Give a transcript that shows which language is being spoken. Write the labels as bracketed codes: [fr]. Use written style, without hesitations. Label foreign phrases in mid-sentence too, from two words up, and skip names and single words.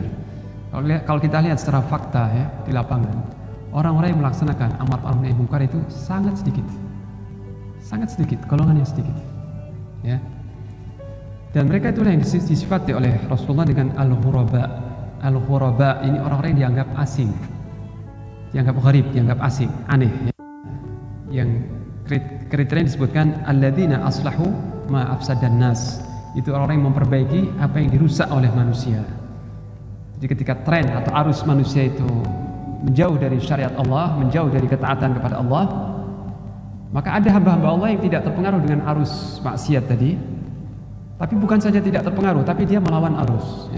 [id] Kalau kita lihat secara fakta ya di lapangan, orang-orang yang melaksanakan [ar] أمر معروف نهي منكر [id] itu sangat sedikit, golongan yang sedikit, ya. Dan mereka itulah yang disifati oleh Rasulullah dengan al-ghuraba. Al-ghuraba ini orang-orang yang dianggap asing, dianggap gharib, dianggap asing, aneh. Ya. Yang kriteria disebutkan [ar] الذين أصلحوا ما أفسد الناس. [id] Itu orang-orang yang memperbaiki apa yang dirusak oleh manusia. Jadi ketika tren atau arus manusia itu menjauh dari syariat Allah, menjauh dari ketaatan kepada Allah, maka ada hamba-hamba Allah yang tidak terpengaruh dengan arus maksiat tadi. Tapi bukan saja tidak terpengaruh, tapi dia melawan arus, ya.